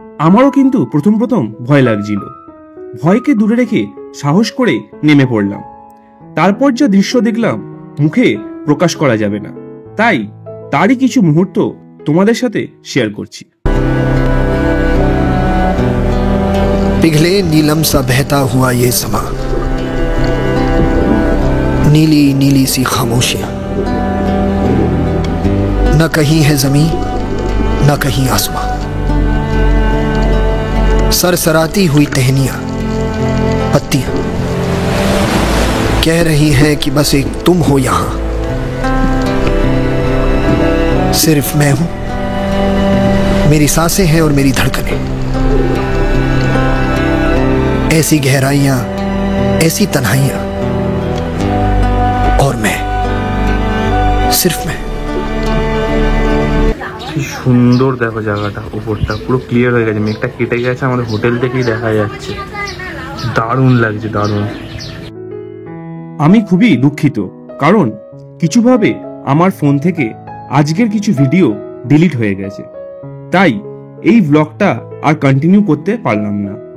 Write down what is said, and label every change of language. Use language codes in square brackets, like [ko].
[bn] আমারও কিন্তু প্রথম ভয় লাগছিল। ভয়কে দূরে রেখে সাহস করে নেমে পড়লাম। তারপর যা দৃশ্য দেখলাম মুখে প্রকাশ করা যাবে না, তাই তারই কিছু মুহূর্ত তোমাদের সাথে শেয়ার করছি। [hi] पिघले नीलम सा बहता हुआ ये समा, नीली नीली सी खामोशियां, न कहीं है जमीन न कहीं आसमां, सरसराती हुई टहनियां, पत्तियां कह रही हैं कि बस एक तुम हो यहां, सिर्फ मैं हूं, मेरी सांसें हैं और मेरी धड़कनें, ऐसी गहराइयां, ऐसी तन्हाइयां, और मैं, सिर्फ मैं। [bn] কি সুন্দর দেখো জায়গাটা, উপরটা পুরো ক্লিয়ার হয়ে গেছে, মেঘটা কেটে গেছে, আমাদের হোটেল থেকেই দেখা যাচ্ছে। দারুণ লাগছে, দারুণ। আমি খুবই দুঃখিত, কারণ কিছুভাবে আমার ফোন থেকে আজকের কিছু ভিডিও ডিলিট হয়ে গেছে, তাই এই ব্লগটা আর কন্টিনিউ করতে পারলাম না।